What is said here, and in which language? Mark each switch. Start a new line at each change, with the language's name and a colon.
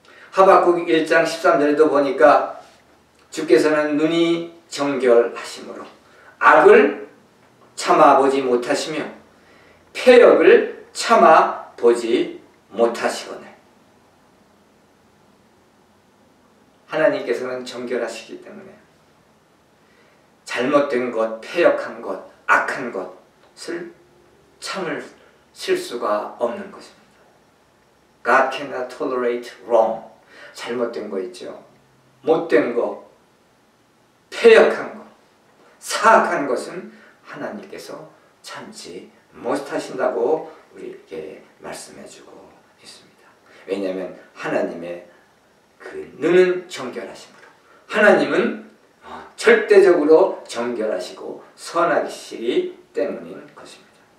Korean: 하박국 1장 13절에도 보니까 주께서는 눈이 정결하심으로 악을 참아보지 못하시며 패역을 참아보지 못하시거늘. 하나님께서는 정결하시기 때문에 잘못된 것, 패역한 것, 악한 것을 참을 수가 없는 것입니다.
English: God cannot tolerate wrong.
Korean: 잘못된 거 있죠. 못된 거, 패역한 거, 사악한 것은 하나님께서 참지 못하신다고 우리에게 말씀해주고 있습니다. 왜냐하면 하나님의 그 눈은 정결하심으로, 하나님은 절대적으로 정결하시고 선하시기 때문인 것입니다.